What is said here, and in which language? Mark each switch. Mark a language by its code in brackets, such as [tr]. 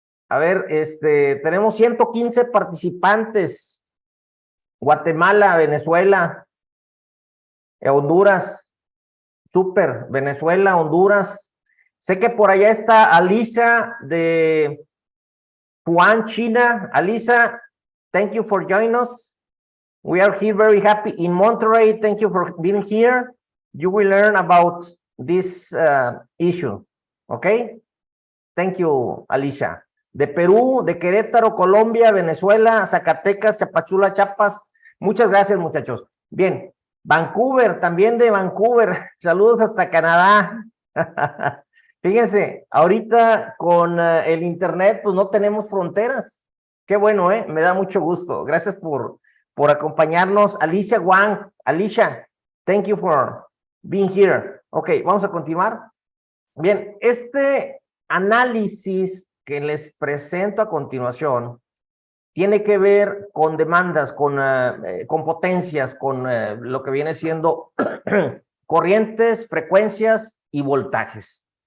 [es] A ver, tenemos 115 participantes. Guatemala, Venezuela, Honduras, súper, Venezuela, Honduras. Sé que por allá está Alisa de Wuhan, China. [en] Alisa, thank you for joining us. We are here very happy in Monterrey. Thank you for being here. You will learn about this issue. Okay? Thank you, [es] Alicia. De Perú, de Querétaro, Colombia, Venezuela, Zacatecas, Chapachula, Chiapas. Muchas gracias, muchachos. Bien, Vancouver, también de Vancouver. Saludos hasta Canadá. Fíjense, ahorita con el internet, pues no tenemos fronteras. Qué bueno, me da mucho gusto. Gracias por acompañarnos. [en] Alicia Wang, Alicia, thank you for being here. [es] Ok, vamos a continuar. Bien, este análisis que les presento a continuación tiene que ver con demandas, con potencias, con lo que viene siendo corrientes, frecuencias y voltajes.